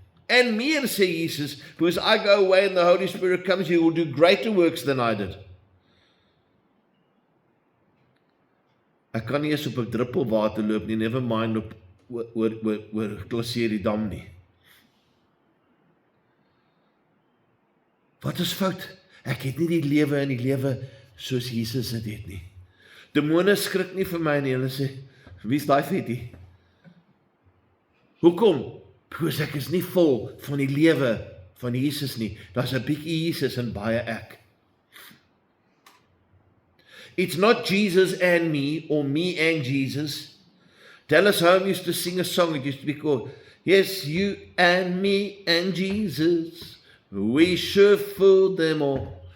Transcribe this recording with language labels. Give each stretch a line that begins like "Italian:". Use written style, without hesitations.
Afrikaans: En meer, sê Jesus,
English: because I go away and the Holy Spirit comes, you will do greater works than I did.
Afrikaans: Ek kan nie eens op 'n druppel water loop nie,
English: never mind
Afrikaans: op oor Glacier Dam nie. Wat is fout? Ek het nie die lewe in die lewe soos Jesus dit het nie. Demone skrik nie vir my nie, hulle sê, wie is daai fetie? Hoekom?
English: Because
Afrikaans: ek is nie vol van die lewe van Jesus nie. Daar's 'n bietjie Jesus en baie ek.
English: It's not Jesus and me, or me and Jesus. Dallas Home used to sing a song, it used to be called, yes, you and me and Jesus, we sure fooled them all.